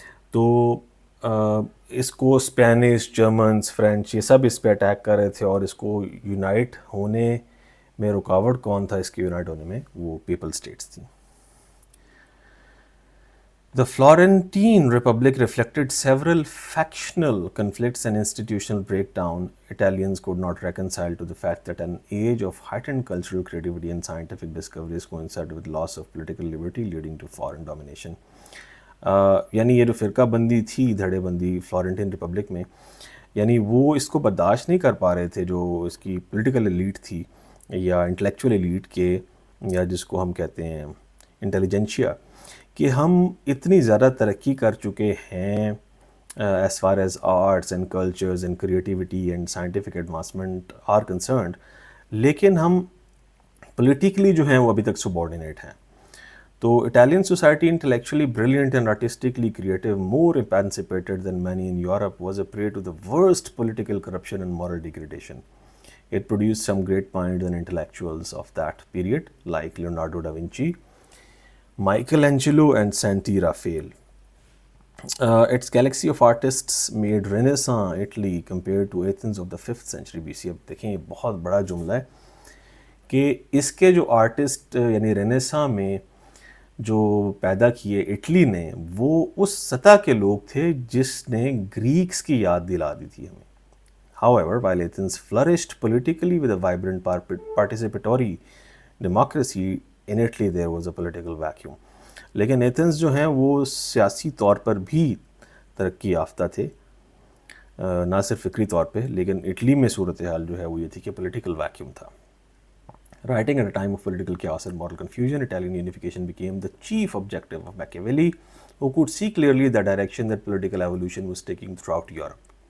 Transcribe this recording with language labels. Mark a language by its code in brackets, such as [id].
[ur] تو اس کو Spanish, Germans, French یہ سب اس پہ اٹیک کر رہے تھے، اور اس کو یونائٹ ہونے میں رکاوٹ کون تھا اس کے یونائٹ ہونے میں؟ وہ پیپل اسٹیٹس تھیں. [en] The Florentine Republic reflected several factional conflicts and institutional breakdown. Italians could not reconcile to the fact that an age of heightened cultural creativity and scientific discoveries coincided with loss of political liberty leading to foreign domination. [ur] یعنی یہ جو فرقہ بندی تھی، دھڑے بندی فلورنٹین republic میں، یعنی وہ اس کو برداشت نہیں کر پا رہے تھے، جو اس کی پولیٹیکل ایلیٹ تھی یا انٹلیکچوئل ایلیٹ کے، یا جس کو ہم کہتے ہیں انٹیلیجنشیا، کہ ہم اتنی زیادہ ترقی کر چکے ہیں [en] as far as arts and cultures and creativity and scientific advancement are concerned, [ur] لیکن ہم پولیٹیکلی جو ہیں وہ ابھی تک سبارڈینیٹ ہیں. [en] تو Italian society intellectually brilliant and artistically creative, more emancipated than many in Europe, was a prey to the worst political corruption and moral degradation. It produced some great minds and intellectuals of that period like Leonardo da Vinci, Michelangelo and Santi Raphael. Its galaxy of artists made Renaissance Italy compared to Athens of the 5th century BC. [ur] اب دیکھیں یہ بہت بڑا جملہ ہے کہ اس کے جو آرٹسٹ یعنی رینیساں میں جو پیدا کیے اٹلی نے، وہ اس سطح کے لوگ تھے جس نے گریکس کی یاد دلا دی تھی ہمیں. [en] However, while Athens flourished politically with a vibrant participatory democracy, in Italy there was a political vacuum. [ur] لیکن ایتھنز جو ہیں وہ سیاسی طور پر بھی ترقی یافتہ تھے، نہ صرف فکری طور پہ، لیکن اٹلی میں صورتحال جو ہے وہ یہ تھی کہ پولیٹیکل ویکیوم تھا. [en] Writing at a time of political chaos and moral confusion, Italian unification became the chief objective of Machiavelli, who could see clearly the direction that political evolution was taking throughout Europe.